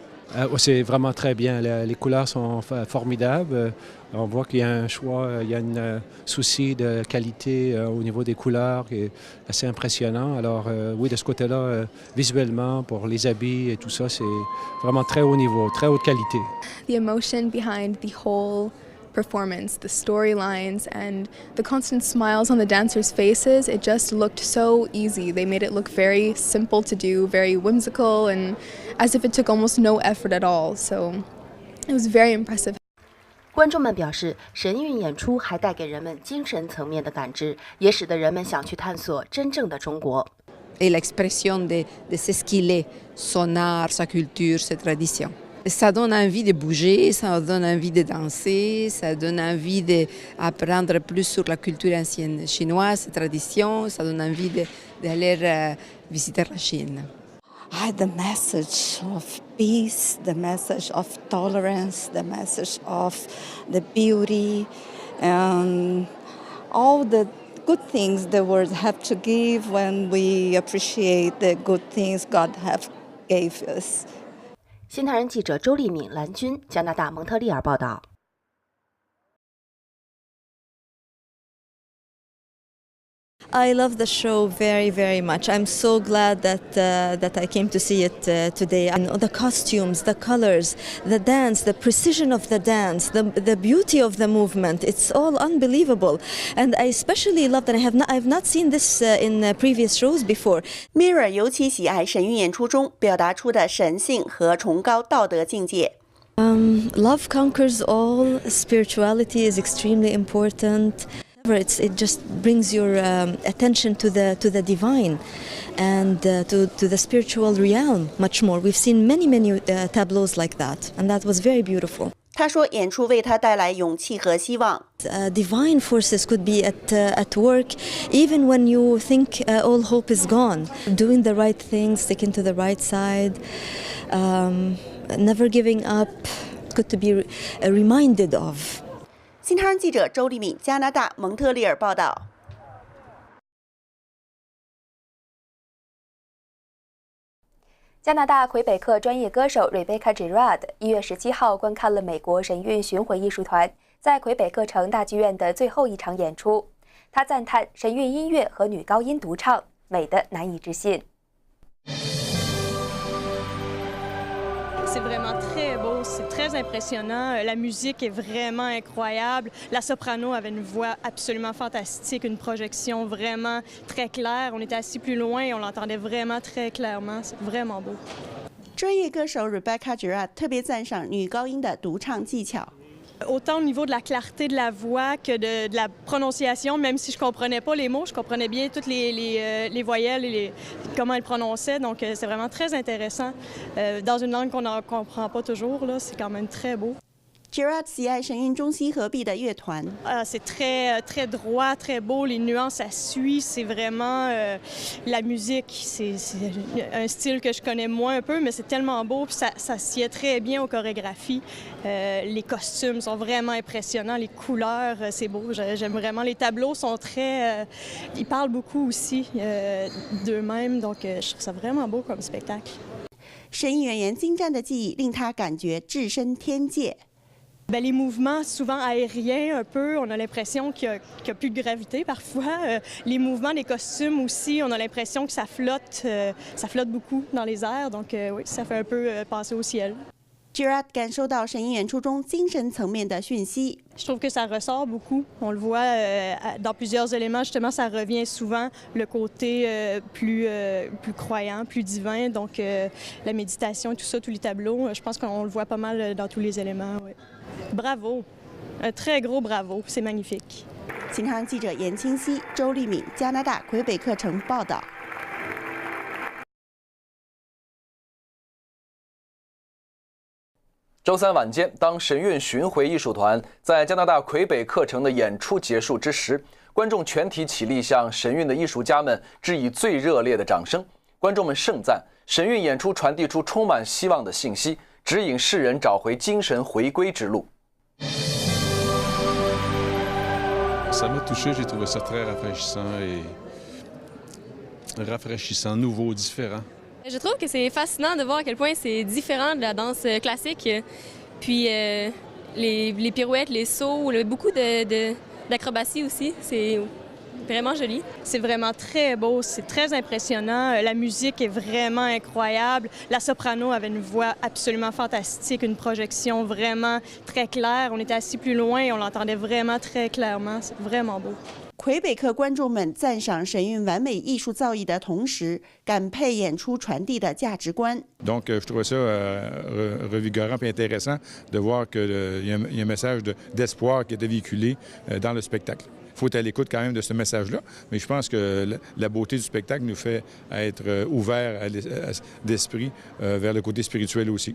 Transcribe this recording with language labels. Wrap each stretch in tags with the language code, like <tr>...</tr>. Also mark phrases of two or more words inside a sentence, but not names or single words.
<fr>C'est vraiment très bien. Les couleurs sont formidables. On voit qu'il y a un choix, il y a un souci de qualité au niveau des couleurs qui est assez impressionnant. Alors oui, de ce côté-là, visuellement, pour les habits et tout ça, c'est vraiment très haut niveau, très haute qualité.</fr> <en>The emotion behind the whole performance, the storylines, and the constant smiles on the dancers' faces, it just looked so easy. They made it look very simple to do, very whimsical, and as if it took almost no effort at all. So it was very impressive.</en> <zh>观众们表示，神韵演出还带给人们精神层面的感知，也使得人们想去探索真正的中国。</zh> <fr>Et l'expression de ce qu'il est, son art, sa culture, ses traditions. Ça donne envie de bouger, ça donne envie de danser, ça donne envie d'apprendre plus sur la culture ancienne chinoise, ses traditions, ça donne envie d'aller visiter la Chine.</fr> <en>The message of peace, the message of tolerance, the message of the beauty, and all the good things the world have to give when we appreciate the good things God have gave us.</en> <zh>新唐人记者周丽敏、蓝军，加拿大蒙特利尔报道。</zh> <en>I love the show very, very much. I'm so glad that I came to see it today. And the costumes, the colors, the dance, the precision of the dance, the beauty of the movement, it's all unbelievable. And I especially love that I've not seen this in previous shows before.</en> <zh>Mirror 尤其喜爱神韵演出中表达出的神性和崇高道德境界。</zh> <en>Love conquers all. Spirituality is extremely important. It just brings your attention to the divine and to the spiritual realm much more. We've seen many tableaus like that, and that was very beautiful.</en> <zh>他说，演出为他带来勇气和希望。</zh> <en>Divine forces could be at work, even when you think all hope is gone. Doing the right things, sticking to the right side, never giving up. Good to be reminded of.</en> <zh>新唐人记者周丽敏，加拿大蒙特利尔报道。加拿大魁北克专业歌手 Rebecca Girard 1月17号观看了美国神韵巡回艺术团在魁北克城大剧院的最后一场演出。她赞叹神韵音乐和女高音独唱美得难以置信。</zh> <fr>C'est vraiment très beau, c'est très impressionnant. La musique est vraiment incroyable. La soprano avait une voix absolument fantastique, une projection vraiment très claire. On était assis plus loin et on l'entendait vraiment très clairement. C'est vraiment beau.</fr> <zh>专业歌手 Rebecca Girard 特别赞赏女高音的独唱技巧。</zh> <fr>Autant au niveau de la clarté de la voix que de la prononciation, même si je ne comprenais pas les mots, je comprenais bien toutes les voyelles et comment elles prononçaient. Donc, c'est vraiment très intéressant. Dans une langue qu'on ne comprend pas toujours, là, c'est quand même très beau.</fr> <zh>Girard 喜爱神韵中西合璧的乐团。</zh> <fr>C'est très droit, très beau. Les nuances à suivre, c'est vraiment la musique. C'est un style que je connais moins un peu, mais c'est tellement beau. Puis ça sied très bien aux chorégraphies. Les costumes sont vraiment impressionnants. Les couleurs, c'est beau. J'aime vraiment. Les tableaux sont très... ils parlent beaucoup aussi d'eux-mêmes. Donc, je trouve ça vraiment beau comme spectacle.</fr> <zh>神韵演员精湛的技艺令他感觉置身天界。</zh> <fr>Les mouvements souvent aériens un peu, on a l'impression qu'il n'y a plus de gravité parfois. Les mouvements des costumes aussi, on a l'impression que ça flotte beaucoup dans les airs. Donc oui, ça fait un peu penser au ciel.</fr> <zh>Girard 感受到神韵演出中精神层面的讯息。</zh> <fr>Je trouve que ça ressort beaucoup. On le voit dans plusieurs éléments. Justement, ça revient souvent le côté plus croyant, plus divin. Donc la méditation et tout ça, tous les tableaux, je pense qu'on le voit pas mal dans tous les éléments. Ouais. Bravo, un très gros bravo, c'est magnifique.</fr> <zh>新唐人记者严清熙、周丽敏，加拿大魁北克城报道。周三晚间，当神韵巡回艺术团在加拿大魁北克城的演出结束之时，观众全体起立向神韵的艺术家们致以最热烈的掌声。观众们盛赞神韵演出传递出充满希望的信息，指引世人找回精神回归之路。</zh> <fr>Ça m'a touché, j'ai trouvé ça très rafraîchissant, nouveau, différent. Je trouve que c'est fascinant de voir à quel point c'est différent de la danse classique. Puis les pirouettes, les sauts, beaucoup d'acrobatie aussi. C'est vraiment joli. C'est vraiment très beau, c'est très impressionnant. La musique est vraiment incroyable. La soprano avait une voix absolument fantastique, une projection vraiment très claire. On était assis plus loin et on l'entendait vraiment très clairement. C'est vraiment beau.</fr> <zh>魁北克观众们赞赏神韵完美艺术造诣的同时，感佩演出传递的价值观。</zh> <fr>Donc, je trouvais ça revigorant et intéressant de voir qu'il y a un message d'espoir qui était véhiculé dans le spectacle. Il faut être à l'écoute quand même de ce message-là, mais je pense que la beauté du spectacle nous fait être ouverts d'esprit vers le côté spirituel aussi.</fr>